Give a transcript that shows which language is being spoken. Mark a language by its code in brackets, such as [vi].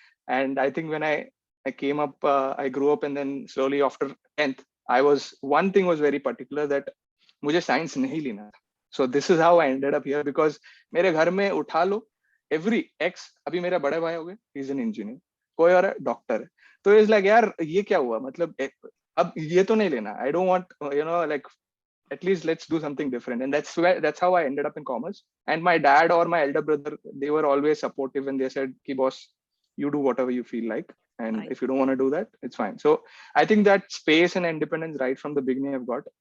[en] And I think when I came up, I grew up, and then slowly after 10th, one thing was very particular, that [hi] mujhe science nahi lena tha. [en] So this is how I ended up here, because [hi] mere ghar mein utha lo, [en] every ex, [hi] abhi mera bada bhai ho gaya, [en] he's an engineer, [hi] कोई और doctor है. तो [en] is like, [hi] यार ये क्या हुआ, मतलब अब ये तो नहीं लेना. [en] I don't want, like, at least let's do something different. And that's how I ended up in commerce. And my dad or my elder brother, they were always supportive, and they said, ki boss, you do whatever you feel like. And Right. if you don't want to do that, it's fine. So I think that space and independence right from the beginning I've got.